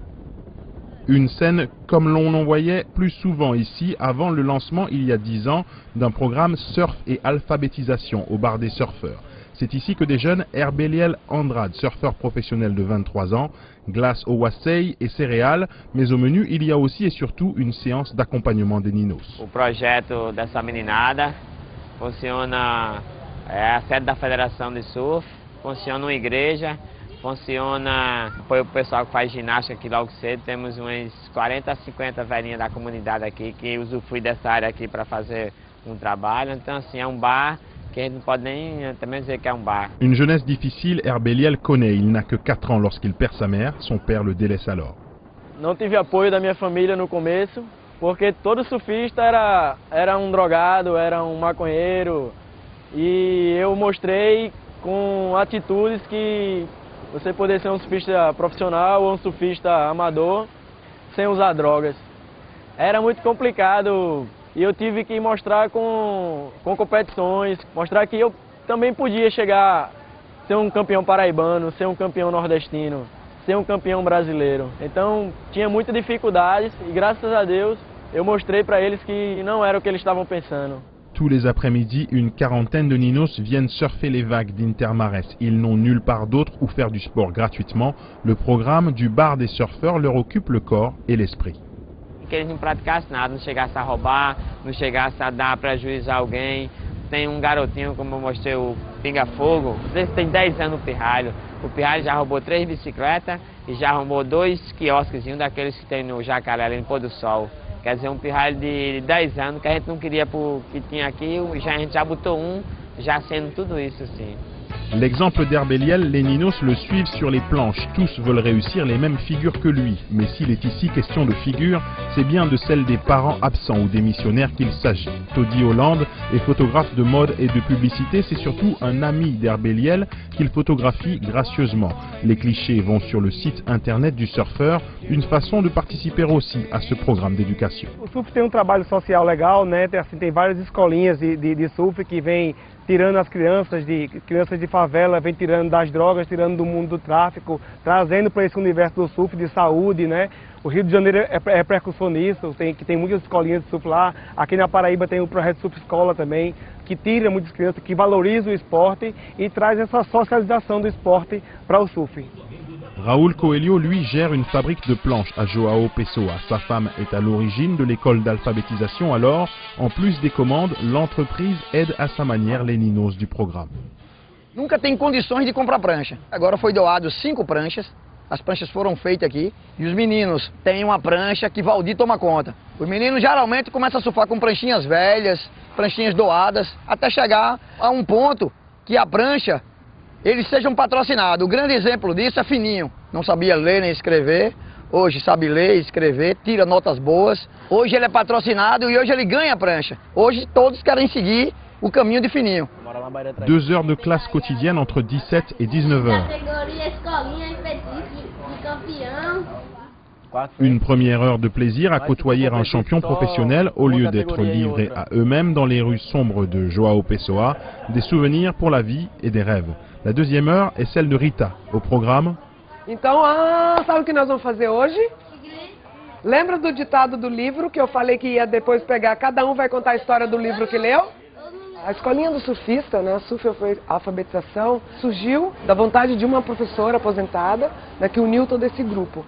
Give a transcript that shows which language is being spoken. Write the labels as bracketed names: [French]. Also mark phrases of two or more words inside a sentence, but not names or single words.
[French] Une scène comme l'on en voyait plus souvent ici avant le lancement il y a 10 ans d'un programme surf et alphabétisation au bar des surfeurs. C'est ici que des jeunes, Herbeliel Andrade, surfeur professionnel de 23 ans, glace au wasei et céréales, mais au menu il y a aussi et surtout une séance d'accompagnement des ninos. [Portuguese] O projeto dessa meninada funciona, é a sede da Federação de Surf, funciona uma igreja. Funciona, foi o pessoal que faz ginástica aqui logo cedo, temos umas 40 a 50 velhinhas da comunidade aqui que usufruem dessa área aqui para fazer um trabalho, então assim é um bar que a gente não pode nem também dizer que é um bar. [French] Une jeunesse difficile, Herbeliel connaît, il n'a que 4 ans lorsqu'il perd sa mère, son père le délaisse alors. [Portuguese] Não tive apoio da minha família no começo, porque todo surfista era um drogado, era um maconheiro, e eu mostrei com atitudes que você poder ser um surfista profissional ou um surfista amador sem usar drogas. Era muito complicado e eu tive que mostrar com competições, mostrar que eu também podia chegar a ser um campeão paraibano, ser um campeão nordestino, ser um campeão brasileiro. Então tinha muitas dificuldades e graças a Deus eu mostrei para eles que não era o que eles estavam pensando. [French] Tous les après-midi, une quarantaine de ninos viennent surfer les vagues d'Intermares. Ils n'ont nulle part d'autre où faire du sport gratuitement. Le programme du bar des surfeurs leur occupe le corps et l'esprit. [Portuguese] Que eles não praticassem nada, não chegassem a roubar, não chegassem a dar prejuízo a alguém. Tem um garotinho, como eu mostrei, o Pinga Fogo, esse tem 10 anos no pirralho. O pirralho já roubou 3 bicicletas e já roubou 2 quiosquezinhos daqueles que tem no Jacaré, ali no Pôr do Sol. Quer dizer, um pirralho de 10 anos que a gente não queria que tinha aqui, a gente já botou já sendo tudo isso assim. [French] L'exemple d'Herbeliel, les ninos le suivent sur les planches. Tous veulent réussir les mêmes figures que lui. Mais s'il est ici question de figures, c'est bien de celle des parents absents ou démissionnaires qu'il s'agit. Toddy Hollande est photographe de mode et de publicité. C'est surtout un ami d'Herbeliel qu'il photographie gracieusement. Les clichés vont sur le site internet du surfeur, une façon de participer aussi à ce programme d'éducation. [Portuguese] O surf tem trabalho social legal, né? Tem várias escolinhas de surf que vem tirando as crianças de favela, vem tirando das drogas, tirando do mundo do tráfico, trazendo para esse universo do surf de saúde, né? O Rio de Janeiro é precursor nisso, tem muitas escolinhas de surf lá. Aqui na Paraíba tem o projeto Surf Escola também, que tira muitas crianças, que valoriza o esporte e traz essa socialização do esporte para o surf. [French] Raoul Coelho, lui, gère une fabrique de planches à João Pessoa. Sa femme est à l'origine de l'école d'alphabétisation. Alors, en plus des commandes, l'entreprise aide à sa manière les ninos du programme. [Portuguese] Nunca tem condições de comprar prancha. Agora foi doado 5 pranchas. As pranchas foram feitas aqui. E os meninos têm uma prancha que Valdir toma conta. Os meninos geralmente começam a surfar com pranchinhas velhas, pranchinhas doadas, até chegar a um ponto que a prancha eles sejam patrocinados. O grande exemplo disso é Fininho. Não sabia ler nem escrever. Hoje sabe ler e escrever, tira notas boas. Hoje ele é patrocinado e hoje ele ganha a prancha. Hoje todos querem seguir o caminho de Fininho. [French] 2 heures de classe quotidienne entre 17 et 19 heures. Une première heure de plaisir à côtoyer un champion professionnel au lieu d'être livrés à eux-mêmes dans les rues sombres de João Pessoa, des souvenirs pour la vie et des rêves. La deuxième heure est celle de Rita. Au programme... [Portuguese] Então, sabe o que nós vamos fazer hoje? Lembra do ditado do livro que eu falei que ia depois pegar, cada um vai contar a história do livro que leu? A escolinha do surfista, né, a surf alfabetização, surgiu da vontade de uma professora aposentada, né, que uniu todo esse grupo.